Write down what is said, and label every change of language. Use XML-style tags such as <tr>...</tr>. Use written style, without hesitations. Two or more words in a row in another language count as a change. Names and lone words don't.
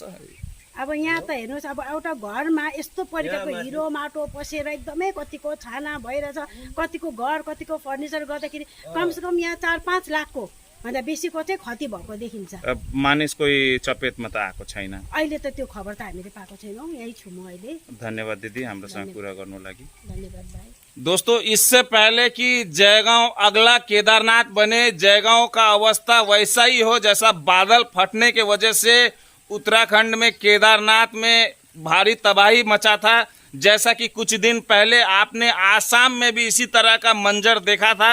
<ne>अब यहाँ त हेर्नुहोस्, अब एउटा घरमा यस्तो परिकारको हिरो माटो पसेर एकदमै कतिको छाना भइरहेछ, कतिको घर कतिको फर्निचर गर्दाखेरि कमसेकम यहाँ 4-5 लाखको भन्दा बेसीको चाहिँ क्षति भएको देखिन्छ। मानिस कोही चपेटमा त आएको छैन अहिले त त्यो खबर त हामीले पाएको छैनौँ। यही छु म अहिले। धन्यवाद दिदी हामीसँग कुरा गर्नु लागि। धन्यवाद भाइ।</ne> <hi>दोस्तों, इससे पहले कि जयगांव अगला केदारनाथ बने, जयगांव का अवस्था वैसा ही हो जैसा बादल फटने के वजह से उत्तराखंड में केदारनाथ में भारी तबाही मचा था। जैसा कि कुछ दिन पहले आपने आसाम में भी इसी तरह का मंजर देखा था।</hi>